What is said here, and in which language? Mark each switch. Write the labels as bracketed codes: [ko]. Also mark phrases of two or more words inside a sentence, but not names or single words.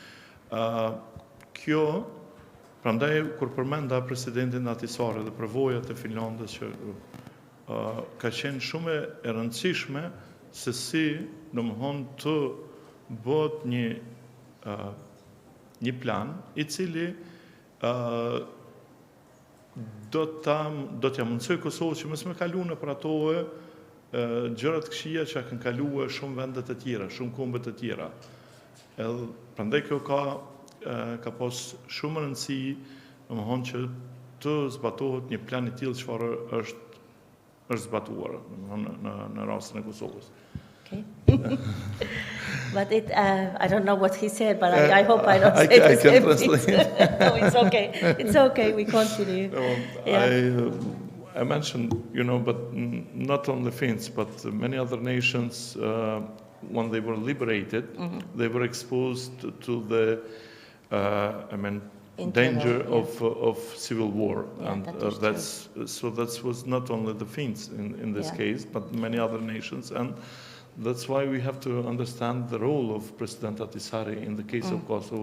[sq] Kjo, prandaj kur përmenda presidentin Ahtisaari dhe përvojat e Finlandës që ka qenë shumë e rëndësishme se si, domethënë, të bëhet një plan i cili do t'ja mundsoj Kosovës që mos më kalunë për ato gjërat këqija që kanë kaluar shumë vendet e tjera, shumë kombe të tjera. Edhe prandaj kjo ka pas shumë rëndësi, domethënë që të zbatohet një plan i tillë çfarë është zbatuar në rastin e Kosovës. [en] Okay. But I don't know what he said, but I hope I don't say the same thing. No, it's okay. It's okay. We continue. I mentioned, but not only Finns, but many other nations, when they were liberated, they were exposed to the, danger of civil war, and that was not only the Finns in this case, but many other nations, and that's why we have to understand the role of President Ahtisaari in the case of Kosovo.